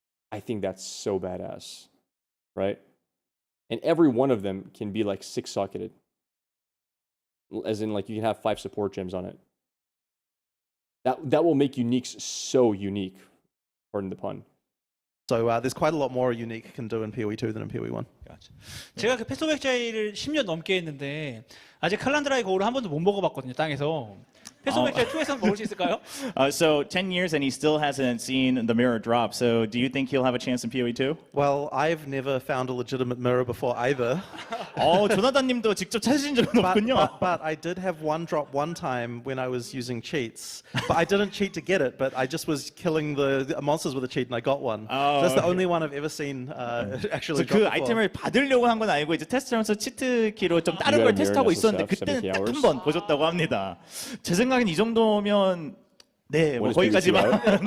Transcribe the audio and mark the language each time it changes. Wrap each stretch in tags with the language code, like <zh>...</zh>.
<en>I think that's so badass, right? And every one of them can be like 6-socketed. As in, like, you can have 5 support gems on it. That will make uniques so unique, pardon the pun. So there's quite a lot more unique can do in POE2 than in POE1. Gotcha.</en> <ko>제가 그 패스 오브 엑자일을 10년 넘게 했는데 아직 칼란드라의 거울을 한 번도 못 먹어봤거든요, 땅에서. 패스 오브 엑자일 2에서는 먹을 수 있을까요?</ko> <en>So 10 years and he still hasn't seen the mirror drop. So do you think he'll have a chance in POE2? Well, I've never found a legitimate mirror before either.</en> <ko>조나단님도 직접 찾으신 적은 없군요.</ko> <en>But I did have one drop one time when I was using cheats. But I didn't cheat to get it, but I just was killing the monsters with a cheat and I got one. That's the only one I've ever seen actually drop 그 before.</en> <ko>아이템을 받으려고 한 건 아니고 이제 테스트하면서 치트키로 좀 다른 걸 테스트하고 있었는데 그때는 딱 한 번 보셨다고 합니다. 제 생각엔 이 정도면 네, 뭐 거기까지만.</ko>